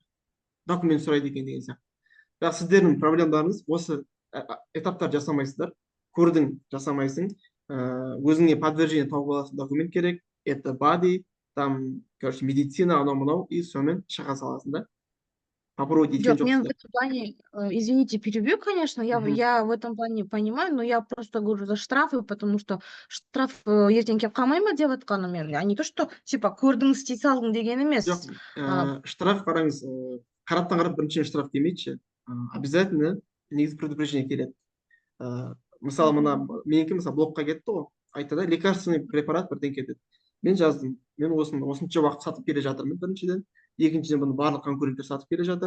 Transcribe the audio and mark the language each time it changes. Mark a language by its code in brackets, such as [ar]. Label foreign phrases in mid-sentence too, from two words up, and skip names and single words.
[kk] Документ сұрайды екен деген сияқты. Бірақ сіздердің проблемаларыңыз осы этаптар жасамайсыздар. Көрдің, жасамайсың. Өзіңе подтверждение тауып аласың, документ керек. [ru] Это бады, там, короче, медицина, [kk] анау-мынау, и сонымен шыға саласың да. [ru] Попробуйте. [kk] Жоқ, мен [ru] в этом плане, извините, перебью, конечно, я в этом плане понимаю, но я просто говорю за штрафы, потому что штраф [kk] ертең келіп қалмай ма деп жатқаным, [ru] а не то, что, типа, [kk] көрдің, істей салдың деген емес. Жоқ, штраф қараңыз, қараптан қарап біріншіден штраф демейді, обязательно негізі предупреждение келеді. Мысалы, менікі, мысалы, блокқа кетті ғой, айтады, [ru] лекарственный препарат [kk] бірден кетеді. Мен жаздым, мен осынша уақыт сатып келе жатырмын біріншіден, екіншіден бұны барлық конкуренттер сатып келе жатыр.